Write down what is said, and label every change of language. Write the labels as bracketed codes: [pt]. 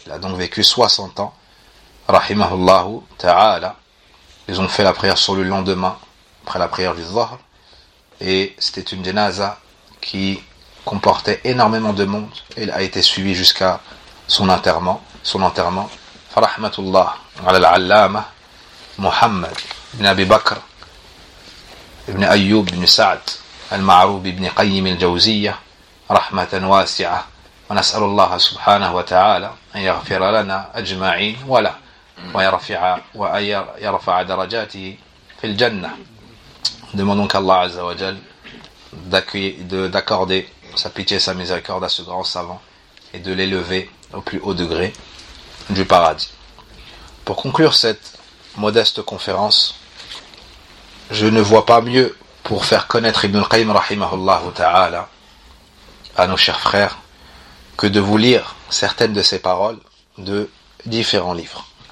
[fr] Il a donc vécu 60 ans. Rahimahullahu ta'ala. Ils ont fait la prière sur le lendemain, après la prière du Zohr. Et c'était une janaza qui comportait énormément de monde. Elle a été suivie jusqu'à son enterrement. [ar] Farahmatullah. على العلامة محمد بن أبي بكر بن أيوب بن سعد المعروف بن قيم الجوزية رحمة واسعة ونسأل الله سبحانه وتعالى أن يغفر لنا أجمعين ولا ويرفع ويرفع درجاته في الجنة. [fr] Demandons qu'Allah Azza wa Jal d'accorder sa pitié et sa miséricorde à ce grand savant et de l'élever au plus haut degré du paradis. Pour conclure cette modeste conférence, je ne vois pas mieux pour faire connaître Ibn Qayyim rahimahullah ta'ala à nos chers frères que de vous lire certaines de ses paroles de différents livres.